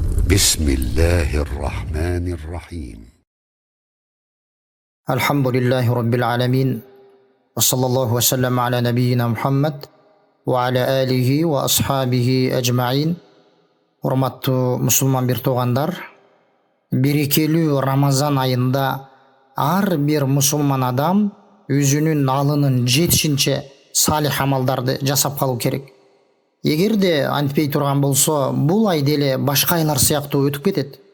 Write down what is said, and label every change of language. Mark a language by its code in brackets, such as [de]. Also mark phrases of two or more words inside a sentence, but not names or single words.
[ar] بسم الله الرحمن الرحيم. الحمد لله رب العالمين وصلى الله وسلم على نبينا محمد وعلى آله وأصحابه أجمعين. [ky] Урматтуу мусулман бир туугандар, берекелүү Рамазан айында ар бир мусулман адам өзүнүн алынын жетишинче салих амалдарды жасап калуу керек. Эгерде антпей турган болсо, бул ай деле башка айлар сыяктуу өтүп кетет.